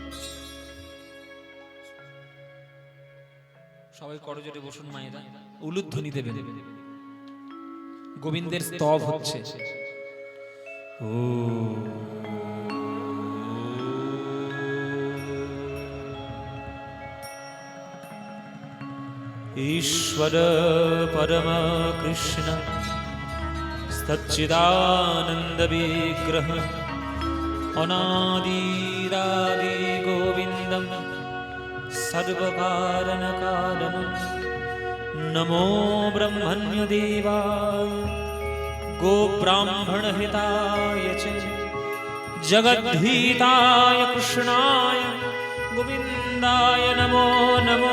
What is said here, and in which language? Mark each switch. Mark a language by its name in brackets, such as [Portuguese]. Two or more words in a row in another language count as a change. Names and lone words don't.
[Bangla] সবাই করজোড়ে বসুন মায়েরা, উলুধ্বনি দেবে, গোবিন্দের স্তব হচ্ছে। [Sanskrit] ও ईश्वर परम कृष्ण सच्चिदानंद विग्रह अनादिरादि गोविंदम सर्वकारण कारणम नमो ब्रह्मण्य देवाय गोब्राह्मण हिताय च जगद्धिताय कृष्णाय गोविंदाय नमो नमो।